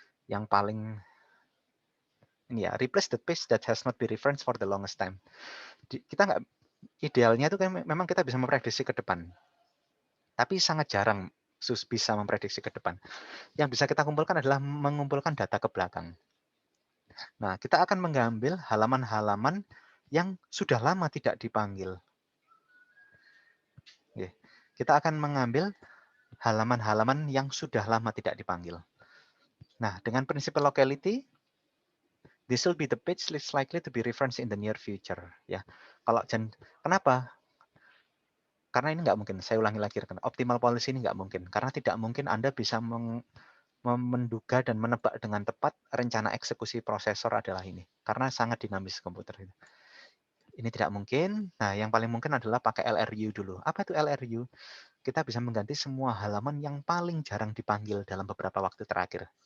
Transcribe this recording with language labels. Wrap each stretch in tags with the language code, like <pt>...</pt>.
<id>Yang paling ini ya,</id> <en>replace the page that has not been referenced for the longest time.</en> <id>Kita nggak, idealnya itu kan memang kita bisa memprediksi ke depan. Tapi sangat jarang bisa memprediksi ke depan. Yang bisa kita kumpulkan adalah mengumpulkan data ke belakang. Nah, kita akan mengambil halaman-halaman yang sudah lama tidak dipanggil. Kita akan mengambil halaman-halaman yang sudah lama tidak dipanggil. Nah, dengan prinsip locality,</id> <en>this will be the page least likely to be referenced in the near future.</en> <id>Ya, kenapa? Karena ini nggak mungkin. Saya ulangi lagi, optimal policy ini nggak mungkin. Karena tidak mungkin Anda bisa menduga dan menebak dengan tepat rencana eksekusi prosesor adalah ini. Karena sangat dinamis komputer ini. Ini tidak mungkin. Nah, yang paling mungkin adalah pakai LRU dulu. Apa itu LRU? Kita bisa mengganti semua halaman yang paling jarang dipanggil dalam beberapa waktu terakhir.</id>